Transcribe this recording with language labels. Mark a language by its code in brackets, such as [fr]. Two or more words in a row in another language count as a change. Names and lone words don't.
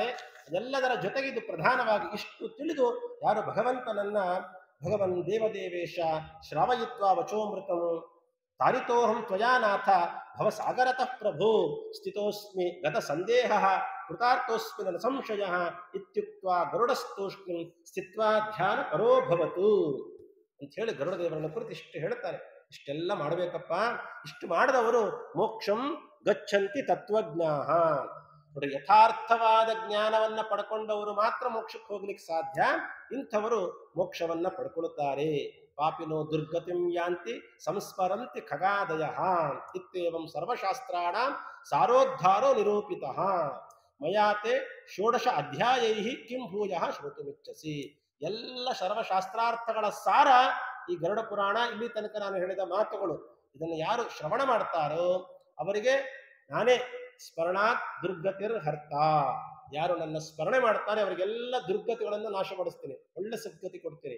[kn] ಅದೆಲ್ಲದರ ಜೊತೆಗೆ ಇದು ಪ್ರಧಾನವಾಗಿ ಇಷ್ಟು ತಿಳಿದು ಯಾರು ಭಗವಂತನನ್ನ [sa] ಭಗವನ್ ದೇವದೇವೇಶ ಶ್ರಾವಯಿತ್ವ ವಚೋಮೃತಂ ತಾರಿತೋಹಂ ತ್ವಯಾನಾಥ ಭವಸಾಗರತಃ ಪ್ರಭು ಸ್ಥಿತೋಸ್ಮಿ ಗತ ಸಂದೇಹ ಕೃತಾರ್ಥೋಸ್ಮಿ ನ ಸಂಶಯ ಇತ್ಯುಕ್ತ್ವಾ ಗರುಡಸ್ತೂಷ್ಣಿಂ ಸ್ಥಿತ್ವಾ ಧ್ಯಾನ ಪರೋಭವತು [kn] ಅಂತ ಹೇಳಿ ಗರುಡದೇವರನ್ನ ಕುರಿತು ಇಷ್ಟು ಹೇಳ್ತಾರೆ. ಇಷ್ಟೆಲ್ಲ ಮಾಡಬೇಕಪ್ಪ, ಇಷ್ಟು ಮಾಡಿದವರು [sa] ಮೋಕ್ಷಂ ಗಚ್ಚಂತಿ ತತ್ವಜ್ಞಾಹ. [kn] ನೋಡಿ, ಯಥಾರ್ಥವಾದ ಜ್ಞಾನವನ್ನ ಪಡ್ಕೊಂಡವರು ಮಾತ್ರ ಮೋಕ್ಷಕ್ಕೆ ಹೋಗ್ಲಿಕ್ಕೆ ಸಾಧ್ಯ. ಇಂಥವರು ಮೋಕ್ಷವನ್ನ ಪಡ್ಕೊಳ್ಳುತ್ತಾರೆ. [sa] ಪಾಪಿನೋ ದುರ್ಗತಿಂ ಯಾಂತಿ ಸಂಸ್ಮರಂತಿ ಖಗಾದಯ ಇತ್ಯೇವಂ ಸರ್ವಶಾಸ್ತ್ರಾಣಾಂ ಸಾರೋದ್ಧಾರೋ ನಿರೂಪಿತಃ ಮಯಾತೆ ಷೋಡಶ ಅಧ್ಯಾಯೈ ಕಿಂ ಭೂಯಃ ಶ್ರೋತುಮಿಚ್ಛಸಿ. [kn] ಎಲ್ಲ ಸರ್ವಶಾಸ್ತ್ರಾರ್ಥಗಳ ಸಾರ ಈ ಗರುಡ ಪುರಾಣ. ಇಲ್ಲಿ ತನಕ ನಾನು ಹೇಳಿದ ಮಾತುಗಳು, ಇದನ್ನು ಯಾರು ಶ್ರವಣ ಮಾಡ್ತಾರೋ ಅವರಿಗೆ ನಾನೇ [sa] ಸ್ಮರಣಾತ್ ದುರ್ಗತಿರ್ ಹರ್ತ. [kn] ಯಾರು ನನ್ನ ಸ್ಮರಣೆ ಮಾಡ್ತಾರೆ ಅವರಿಗೆಲ್ಲ ದುರ್ಗತಿಗಳನ್ನು ನಾಶಪಡಿಸ್ತೀನಿ, ಒಳ್ಳೆ ಸದ್ಗತಿ ಕೊಡ್ತೀನಿ.